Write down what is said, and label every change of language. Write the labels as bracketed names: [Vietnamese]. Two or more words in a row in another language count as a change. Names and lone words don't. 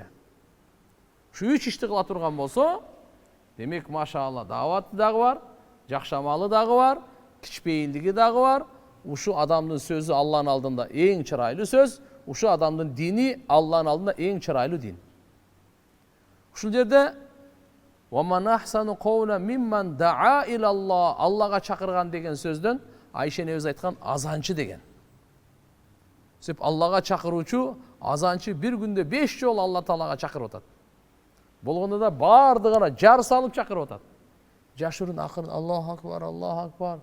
[Kyrgyz] Ушу 3 ишти кыла турган болсо, демек машаалла дааваты дагы бар, жакшы амалы дагы бар, кичпейилдиги дагы бар. Ушу адамдын сөзү Алланын алдында эң чырайлуу сөз, ушу адамдын дини Алланын алдында эң чырайлуу дин. Ушул жерде [Arabic] وَمَنْ أَحْسَنُ قَوْلًا مِمَّنْ دَعَا إِلَى اللَّهِ [Kyrgyz] Аллага чакырган деген сөздөн Айша энебиз айткан азанчы деген. Сөп Аллага чакыруучу, азанчы бир күндө 5 жолу Алла Таалага чакырып атат. Болгондо да бардыгына жар салып чакырып атат. Жашырын акырын [Arabic] الله أكبر الله أكبر.